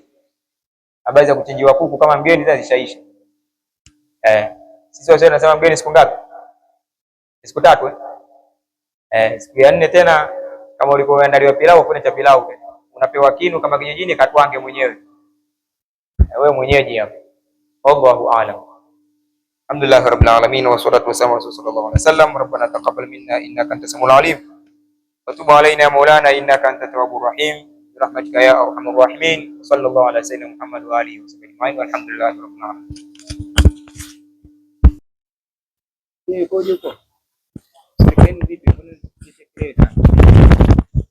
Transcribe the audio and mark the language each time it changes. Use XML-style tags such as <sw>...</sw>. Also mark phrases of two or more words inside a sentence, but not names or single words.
<sw>Habari za kuchinjiwa kuku kama mgeni sasa zishaisha. Sisi wote tunasema mgeni siku ngapi? Siku 3 siku ya 4 tena kama ulikoandaliwa pilau, kuna cha pilau tena. Unapewa kinu kama kijijini, katwange mwenyewe. Wewe mwenyeji hapo.</sw> <ar>والله أعلم. الحمد لله رب العالمين والصلاة والسلام على صلى الله عليه وسلم. ربنا تقبل منا إنك أنت السميع العليم. وتب علينا يا مولانا إنك أنت التواب الرحيم. برحمتك يا أرحم الراحمين. صلى الله على سيدنا محمد وعلى آله وسلم. والحمد لله رب العالمين.</ar> <sw>Koje huko. Sekeni vipi? Kuna</sw>